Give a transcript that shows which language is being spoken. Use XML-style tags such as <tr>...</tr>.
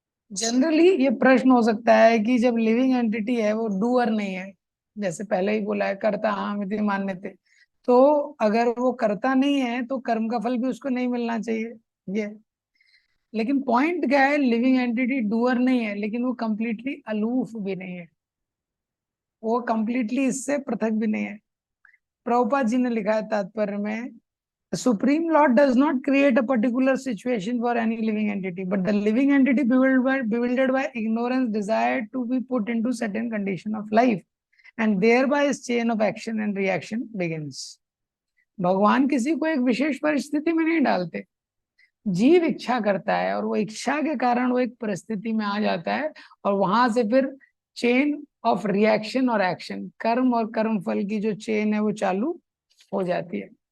<hi>Generally ये प्रश्न हो सकता है कि जब लिविंग एंटिटी है वो डूअर नहीं है, जैसे पहले ही बोला है कर्ता हाँ विधि मान्य थे, तो अगर वो कर्ता नहीं है तो कर्म का फल भी उसको नहीं मिलना चाहिए ये। लेकिन पॉइंट क्या है, लिविंग एंटिटी डूअर नहीं है, लेकिन वो कंप्लीटली अलूफ भी नहीं है, वो कंप्लीटली इससे पृथक भी नहीं है। प्रभुपाद जी ने लिखा है तात्पर्य में,</hi> <en>Supreme Lord does not create a particular situation for any living entity, but the living entity bewildered by ignorance desired to be put into certain condition of life, and thereby his chain of action and reaction begins.</en> <hi>भगवान किसी को एक विशेष परिस्थिति में नहीं डालते, जीव इच्छा करता है और वो इच्छा के कारण वो एक परिस्थिति में आ जाता है, और वहां से फिर चेन ऑफ रिएक्शन और एक्शन, कर्म और कर्म फल की जो चेन है वो चालू हो जाती है।</hi>